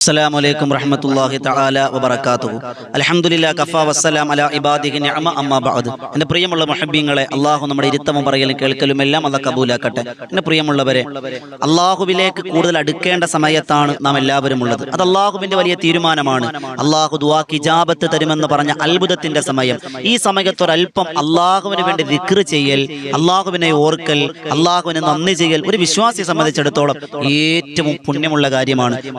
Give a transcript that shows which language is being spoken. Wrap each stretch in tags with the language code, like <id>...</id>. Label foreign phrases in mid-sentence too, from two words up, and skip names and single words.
<ar>السلام عليكم ورحمة الله تعالى وبركاته الحمد لله كفى والسلام على عباده نعمة أما بعد</ar> <ml>എൻ്റെ പ്രിയമുള്ള മുഹബ്ബീങ്ങളെ അല്ലാഹു നമ്മുടെ ഇരുത്തവും പറയലും കേൾക്കലും എല്ലാം അല്ലാഹു കബൂലാക്കട്ടെ. എൻ്റെ പ്രിയമുള്ളവരെ, അല്ലാഹുവിലേക്ക് കൂടുതൽ അടുക്കേണ്ട സമയത്താണ് നാം എല്ലാവരും ഉള്ളത്. അത് അല്ലാഹുവിൻ്റെ വലിയ തീരുമാനമാണ്. അല്ലാഹു ദുആക്ക് ഇജാബത്ത് തരുമെന്ന് പറഞ്ഞ അത്ഭുതത്തിന്റെ സമയം. ഈ സമയത്തൊരൽപ്പം അല്ലാഹുവിന് വേണ്ടി ദിക്ർ ചെയ്യൽ, അല്ലാഹുവിനെ ഓർക്കൽ, അല്ലാഹുവിന് നന്ദി ചെയ്യൽ ഒരു വിശ്വാസിയെ സംബന്ധിച്ചിടത്തോളം ഏറ്റവും പുണ്യമുള്ള കാര്യമാണ്.</ml>